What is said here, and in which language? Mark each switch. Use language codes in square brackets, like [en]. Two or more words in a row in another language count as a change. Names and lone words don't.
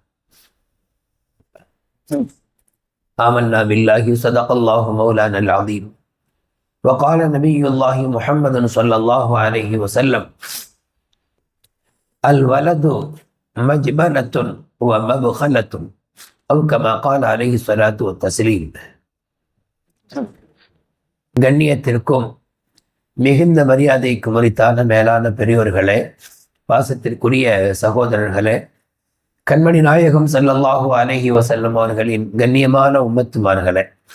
[ar] آمنا بالله صدق الله مولانا العظيم. وقال نبي الله محمد صلى الله عليه وسلم: الولد مجبنة ومبخلة أو كما قال عليه الصلاة والتسليم. [ta] கண்ணியத்திற்கும் மிகுந்த மரியாதைக்கு உரித்தான மேலான பெரியோர்களே, பாசத்திற்குரிய சகோதரர்களே, கண்மணி நாயகம் [ar] صلى الله عليه وسلم [ta] அவர்களின் கண்ணியமான உம்மத்துமார்களே,